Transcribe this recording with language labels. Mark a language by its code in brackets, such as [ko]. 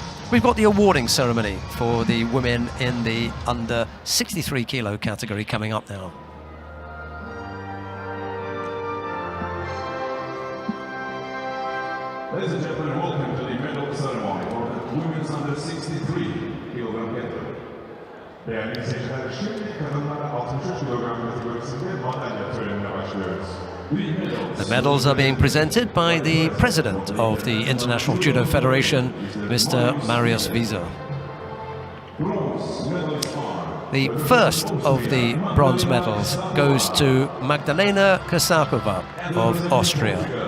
[en] We've got the awarding ceremony for the women in the under 63 kilo category coming up now. Ladies and gentlemen, welcome to the medal ceremony for the women's under 63 kilogram category. [tr] Değerli izleyiciler, şimdi kadınlara 63 kilogram kategorisinde madalya törenine başlıyoruz. [en] The medals are being presented by the president of the International Judo Federation, Mr. Marius Wieser. The first of the bronze medals goes to Magdalena Kosakova of Austria.